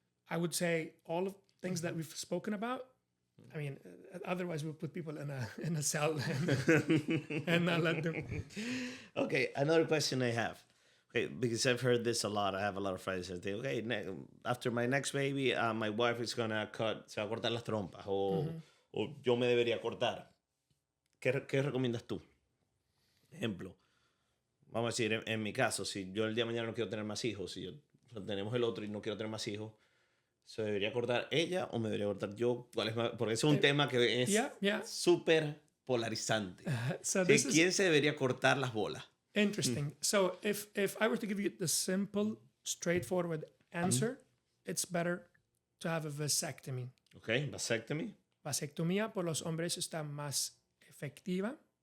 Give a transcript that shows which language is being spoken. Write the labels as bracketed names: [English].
[English] I would say all of things that we've spoken about. I mean, otherwise we'll put people in a cell and not let them. Okay, another question I have. Okay, because I've heard this a lot. I have a lot of friends that say, okay, after my next baby, my wife is gonna [Spanish] se va a cortar las trompas o yo me debería cortar. ¿Qué recomiendas tú? Ejemplo, vamos a decir, en mi caso, si yo el día de mañana no quiero tener más hijos, si tenemos el otro y no quiero tener más hijos, ¿se debería cortar ella o me debería cortar yo? Porque es un tema que es súper polarizante. ¿Quién se debería cortar las bolas? [English] Interesting. So if I were to give you the simple, straightforward answer, it's better to have a vasectomy. Okay, vasectomy. [Spanish] Vasectomía por los hombres está más efectiva.